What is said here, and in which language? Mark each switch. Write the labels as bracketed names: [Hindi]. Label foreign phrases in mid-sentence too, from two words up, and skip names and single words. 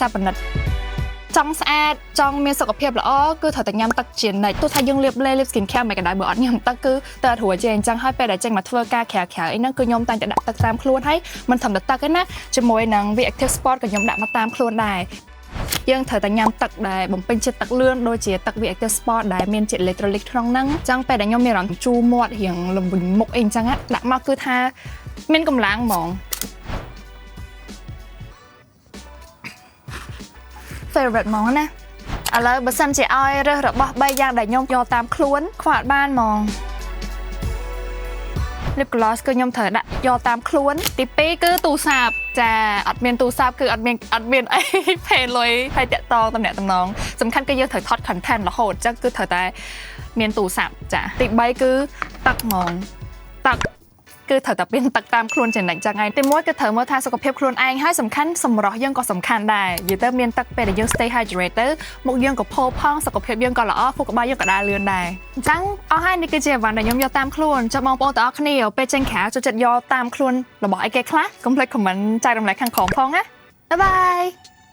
[Khmer] ប៉និតចង់ស្អាតចង់មានសុខភាពល្អគឺត្រូវតែញ៉ាំទឹកជានិច្ចទោះថាយើងលាប [English] skin care [Khmer] មិនក៏ដោយបើអត់ញ៉ាំទឹកគឺតែរួចចេះអញ្ចឹងហើយពេលដែលចេញមកធ្វើការក្រៅអីហ្នឹងគឺខ្ញុំតែងតែដាក់ទឹកតាមខ្លួនហើយមិនធម្មតាទឹកទេណាជាមួយនឹង V active sport ក៏ខ្ញុំដាក់មកតាមខ្លួនដែរយើងត្រូវតែញ៉ាំទឹកដែលបំពេញជាតិទឹកលឿនដូចជាទឹក V active sport ដែលមានជាតិ electrolyte ក្នុងហ្នឹងអញ្ចឹងពេលដែលខ្ញុំមានអារម្មណ៍ជូរមាត់រៀងលំវិញមុខអីអញ្ចឹងដាក់មកគឺថាមានកម្លាំងហ្មង favorite ហ្មងណាឥឡូវបើសិនជាឲ្យរើសរបស់3យ៉ាងដែលខ្ញុំយកតាមខ្លួនខ្វះអត់បានហ្មង [English] lip gloss [Khmer] គឺខ្ញុំត្រូវដាក់យកតាមខ្លួនទី2គឺទូរស័ ព្ទចាអត់មានទូរស័ព្ទគឺអត់មានអីផេលុយហើយតាក់តងតំណែងសំខាន់គឺយើងត្រូវថត content រហូតអញ្ចឹងគឺ ត្រូវតែមានទូរស័ព្ទចាទី3គឺទឹកហ្មងទឹកគឺត្រូវតែមានទឹកតាមខ្លួនជានិច្ចចឹងហើយទី1គឺត្រូវមើលថាសុខភាពខ្លួនឯងហើយសំខាន់សម្រស់យើងក៏សំខាន់ដែរនិយាយទៅមានទឹកពេលដែលយើង [English] stay hydrated [Khmer] ទៅមុខយើងក៏ផូរផង់សុខភាពយើងក៏ល្អខួរក្បាលយើងក៏ដើរលឿនដែរអញ្ចឹងអស់ហើយនេះគឺជាអីវ៉ាន់ដែលខ្ញុំយកតាមខ្លួនចាំបងប្អូនទាំងអស់គ្នាពេលចេញក្រៅចូលចិត្តយកតាមខ្លួនរបស់អីគេខ្លះកុំភ្លេច comment ចែករំលែកខាងក្រោមផងណាបាយបាយ